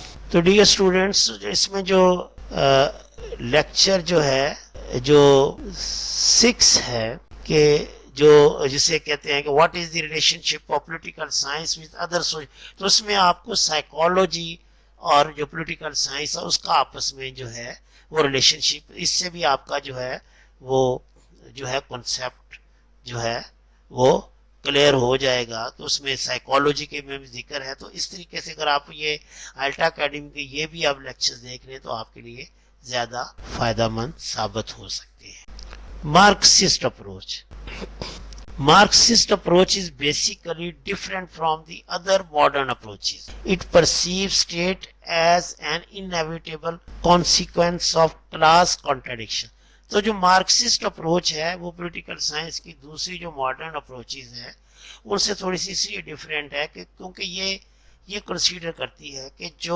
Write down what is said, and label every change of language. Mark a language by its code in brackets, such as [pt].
[ur] تو dear students, اس میں جو لیکچر جو ہے جو 6 ہے کہ جو جسے کہتے ہیں کہ [en] what is the relationship of political science with other social, [ur] تو اس میں آپ کو سائیکالوجی اور جو پولیٹیکل سائنس ہے اس کا آپس میں جو ہے وہ ریلیشن شپ, اس سے بھی آپ کا جو ہے وہ جو ہے کنسیپٹ جو ہے وہ کلیئر ہو جائے گا. تو اس میں سائیکالوجی کے میں بھی ذکر ہے. تو اس طریقے سے اگر آپ یہ الٹا اکیڈمی کے یہ بھی آپ لیکچر دیکھ لیں تو آپ کے لیے زیادہ فائدہ مند ثابت ہو سکتے ہیں. [en] Marxist approach. Marxist approach is basically different from the other modern approaches. It perceives state as an inevitable consequence of class contradiction. [ur] تو جو مارکسسٹ اپروچ ہے وہ پولیٹیکل سائنس کی دوسری جو ماڈرن اپروچز ہیں ان سے تھوڑی سی اس لیے ڈفرینٹ ہے کہ کیونکہ یہ کنسیڈر کرتی ہے کہ